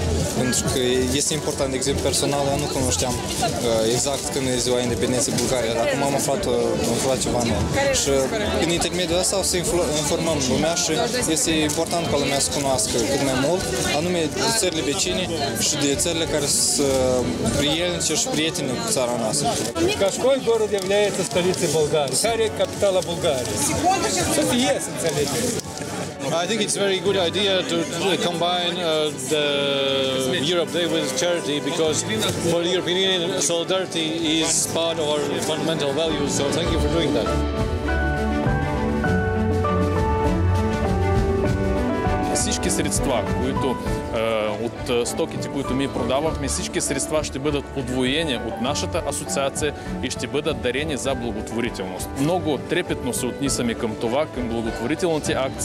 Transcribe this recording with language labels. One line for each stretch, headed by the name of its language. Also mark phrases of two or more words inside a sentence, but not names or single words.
Romanian: Pentru că este important, de exemplu, personal, eu nu cunoșteam exact când e ziua independenței Bulgariei, dar acum am aflat ceva nou. Și prin intermediul ăsta o să informăm lumea și este important ca lumea să cunoască cât mai mult, anume de țările vecine și de țările care sunt prielnice și prietene cu țara noastră.
Russian: Какой город является столицей Болгарии?
Romanian: Care e capitala Bulgariei? Să fie, să înțelegeți.
English: I think it's a very good idea to combine the Europe Day with charity, because for the European Union, solidarity is part of our fundamental values. So thank you for doing that.
Bulgarian: Всички средства, които от стоките, които ми продавахме, всички средства ще бъдат удвоени от нашата асоциация и ще бъдат дарени за благотворителност. Много трепетно се отнисаме към това, към благотворителните акции.